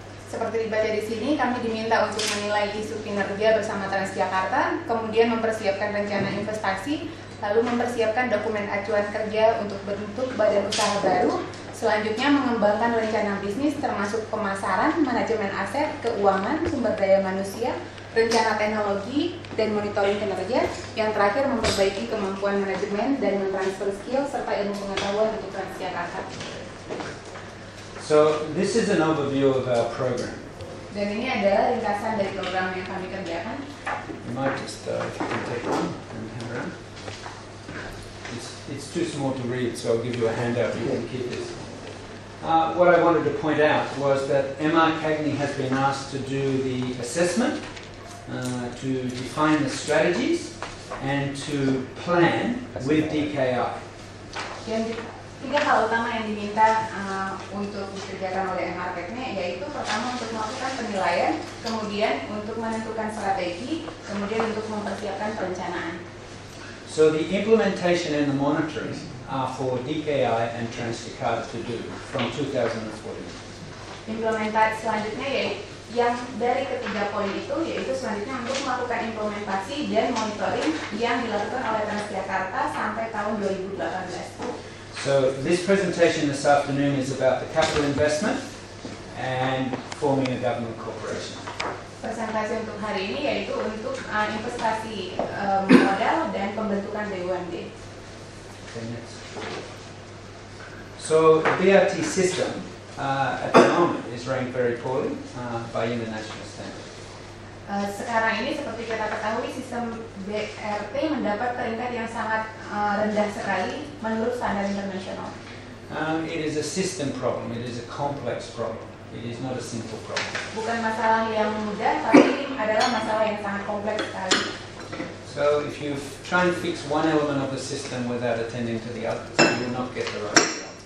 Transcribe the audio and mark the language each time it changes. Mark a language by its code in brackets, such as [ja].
[id] Seperti dibaca di sini, kami diminta untuk menilai isu kinerja bersama Transjakarta, kemudian mempersiapkan rencana investasi, lalu mempersiapkan dokumen acuan kerja untuk bentuk badan usaha baru, selanjutnya mengembangkan rencana bisnis termasuk pemasaran, manajemen aset, keuangan, sumber daya manusia, rencana teknologi, dan monitoring kinerja, yang terakhir memperbaiki kemampuan manajemen dan mentransfer skill serta ilmu pengetahuan untuk Transjakarta. [en] So this is an overview of our program. [id] Dan ini adalah ringkasan dari program yang kami kerjakan. [en] You might just if you can take one and hand around. It's too small to read, so I'll give you a handout. You can keep this. What I wanted to point out was that MR CAGNY has been asked to do the assessment, to define the strategies, and to plan with DKI. [id] Dan tiga hal utama yang diminta untuk dikerjakan oleh MR CAGNY yaitu pertama untuk melakukan penilaian, kemudian untuk menentukan strategi, kemudian untuk mempersiapkan perencanaan. [en] So the implementation and the monitoring are for DKI and Transjakarta to do from 2014. [id] Implementasi selanjutnya yaitu yang dari ketiga poin itu yaitu selanjutnya untuk melakukan implementasi dan monitoring yang dilakukan oleh Transjakarta sampai tahun 2018. [en] So this presentation this afternoon is about the capital investment and forming a government corporation. [id] Presentasi untuk hari ini yaitu untuk investasi modal dan pembentukan BUMD. [en] Okay, next. So the BRT system at the moment is ranked very poorly by international standards. [id] Sekarang ini seperti kita ketahui sistem BRT mendapat peringkat yang sangat rendah sekali menurut standar internasional. [en] It is a system problem. It is a complex problem. It is not a simple problem. [id] Bukan masalah yang mudah, tapi adalah masalah yang sangat kompleks sekali. [en] So if you try and fix one element of the system without attending to the others, you will not get the right result.